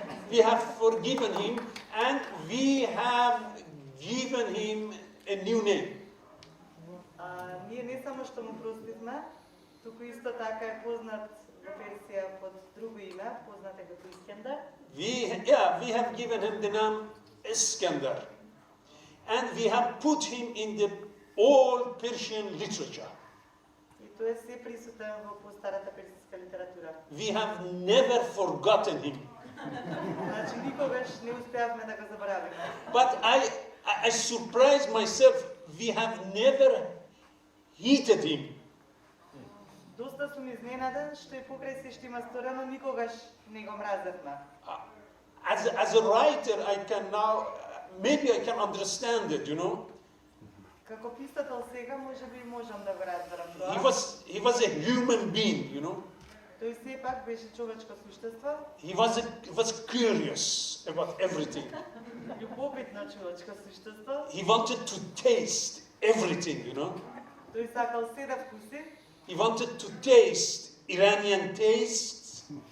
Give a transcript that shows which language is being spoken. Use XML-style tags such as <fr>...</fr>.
<en>We have forgiven him and we have given him a new name.</en> <mk>Ние не само што му простивме, туку исто така е познат во Персија под друго име, познат е како Искендар.</mk> <en>We have given him the name Iskandar. And we have put him in the old Persian literature.</en> <mk>И тој е се присутен во постарата персиска литература.</mk> <en>We have never forgotten him.</en> <mk>Значи никогаш не успеавме да го заборавиме.</mk> <en>But I surprised myself, we have never hated him.</en> <mk>Доста сум изненаден што и покрај се што има сторено никогаш не го мразевме.</mk> <en>As a writer, I can now, maybe I can understand it, you know.</en> <mk>Како писател сега можеби можам да го разберам тоа.</mk> <en>He was a human being, you know.</en> <mk>Тој сепак беше човечко суштество.</mk> <en>He was curious about everything.</en> <mk>Љубопитно човечко суштество.</mk> <en>He wanted to taste everything, you know.</en> <mk>Тој сакал се да вкуси.</mk> <en>He wanted to taste Iranian tastes,</en>